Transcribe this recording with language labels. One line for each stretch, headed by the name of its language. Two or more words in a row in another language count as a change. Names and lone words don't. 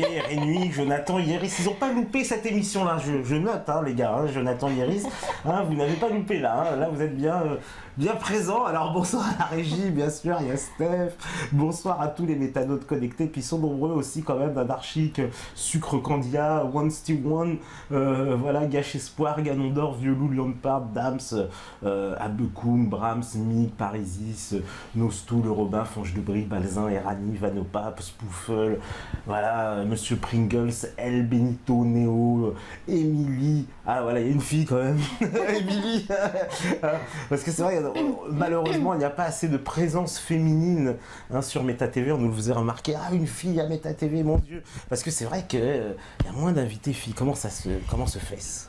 French: Rémi, Jonathan, Iris, ils n'ont pas loupé cette émission-là. Je note, hein, les gars, hein, Jonathan, Iris, hein, vous n'avez pas loupé là. Hein, là, vous êtes bien présents. Alors bonsoir à la régie, bien sûr, il y a Steph. Bonsoir à tous les métanotes connectés, puis ils sont nombreux aussi quand même, Anarchique, Sucre Candia, One Steve One, voilà, Gâche Espoir, Ganondorf, Violou, Lampard, Dams, Abekoum, Brahms, Mick, Parisis, Nostou, Le Robin, Fonge de Brie, Balzin, Erani, Vanopap, Spoufel, voilà, Monsieur Pringles, El Benito, Néo, Émilie, ah voilà, il y a une fille quand même, Émilie, parce que c'est vrai, malheureusement, il n'y a pas assez de présence féminine hein, sur MetaTV, on nous le faisait remarquer, ah une fille à MetaTV, mon Dieu, parce que c'est vrai qu'il y a moins d'invités filles, comment se fait-ce?